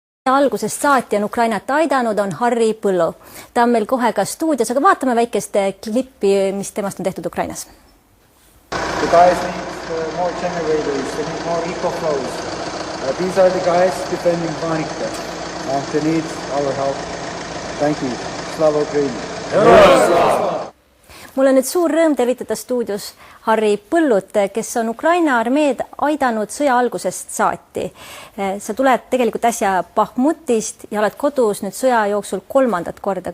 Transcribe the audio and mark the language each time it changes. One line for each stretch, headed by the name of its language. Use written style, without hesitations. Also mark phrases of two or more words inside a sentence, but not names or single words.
Estonian: algusest saati on Ukrainat aidanud, on Harri Põllu. Ta on meil kohe ka stuudios, aga vaatame väikest klippi, mis temast on tehtud Ukrainas.
English: The guys need more generators, they need more EcoFlows. These are the guys defending Vanika. They need our help. Thank you.
Ukrainian: Slava Ukraini!
Estonian: Mul on nüüd suur rõõm tervitada stuudios Harri Põllut, kes on Ukraina armeed aidanud sõja algusest saati. Sa tuled tegelikult äsja Bahmutist ja oled kodus nüüd sõja jooksul 3. korda.